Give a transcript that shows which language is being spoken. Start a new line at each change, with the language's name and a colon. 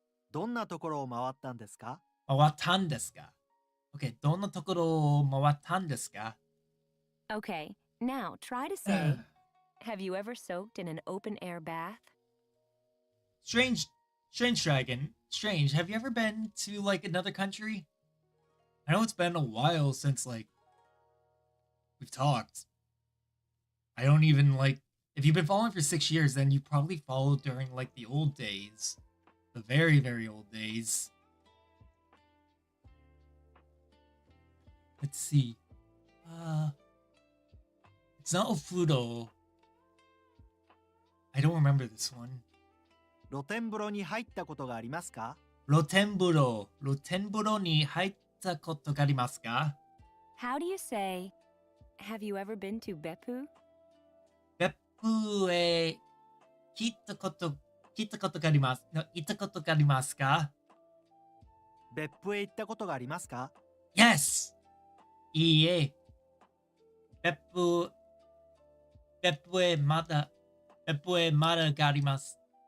Japanese: どんなところを回ったんですか？回ったんですか？ Okay, どんなところを回ったんですか？
English: Okay, now try to say, "Have you ever soaked in an open air bath?" Strange Dragon. Strange. Have you ever been to like another country? I know it's been a while since like we've talked. I don't even like if you've been following for 6 years, then you probably followed during like the old days. The very, very old days. Let's see. It's not Ofudo. I don't remember this one.
Japanese: 露天風呂に入ったことがありますか？露天風呂に入ったことがありますか？
English: How do you say, "Have you ever been to Beppu?"
Japanese: 別府へ来たことがあります。行ったことがありますか？別府へ行ったことがありますか？ Yes! いいえ。別府へまだがあります。